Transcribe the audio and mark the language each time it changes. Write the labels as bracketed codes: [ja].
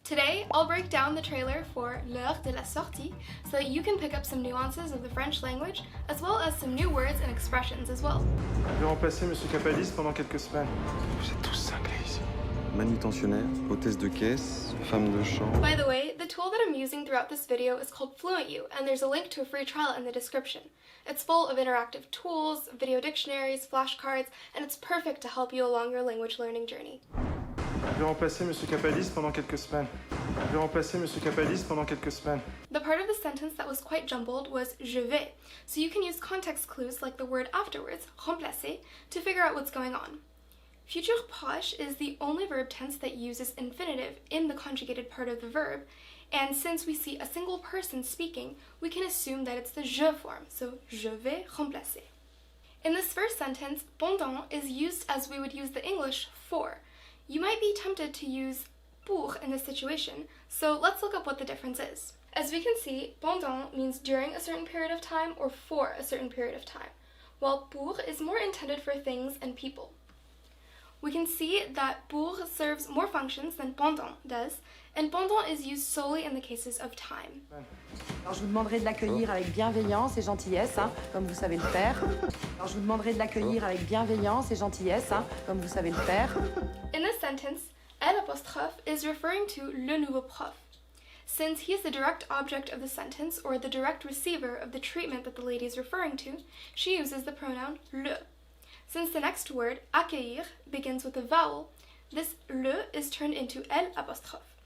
[en] Today, I'll break down the trailer for L'heure de la sortie so that you can pick up some nuances of the French language as well as some new words and expressions as well. [fr] Je vais remplacer Monsieur Capalis pendant quelques semaines. Vous êtes tous cinglés ici. Manutentionnaire, hôtesse de caisse, femme de chambre. [en] By the way, the tool that I'm using throughout this video is called FluentU, and there's a link to a free trial in the description. It's full of interactive tools, video dictionaries, flashcards, and it's perfect to help you along your language learning journey. [fr] Je vais remplacer Monsieur Capalis pendant quelques semaines. Je vais remplacer Monsieur Capalis pendant quelques semaines. [en] The part of the sentence that was quite jumbled was [fr] je vais, [en] so you can use context clues like the word afterwards, remplacer, to figure out what's going on. Futur proche is the only verb tense that uses infinitive in the conjugated part of the verb, and since we see a single person speaking, we can assume that it's the je form, so [fr] je vais remplacer. [en] In this first sentence, pendant is used as we would use the English for. You might be tempted to use pour in this situation, so let's look up what the difference is. As we can see, pendant means during a certain period of time or for a certain period of time, while pour is more intended for things and people. We can see that pour serves more functions than pendant does, and pendant is used solely in the cases of time. [fr] Alors je vous demanderai de l'accueillir avec bienveillance et gentillesse, comme vous savez le faire. Alors je vous demanderai de l'accueillir avec bienveillance et gentillesse, comme vous savez le faire. [en] In this sentence, l'apostrophe is referring to [fr] le nouveau prof. [en] Since he is the direct object of the sentence or the direct receiver of the treatment that the lady is referring to, she uses the pronoun le. Since the next word, accueillir, begins with a vowel, this le is turned into l'apostrophe.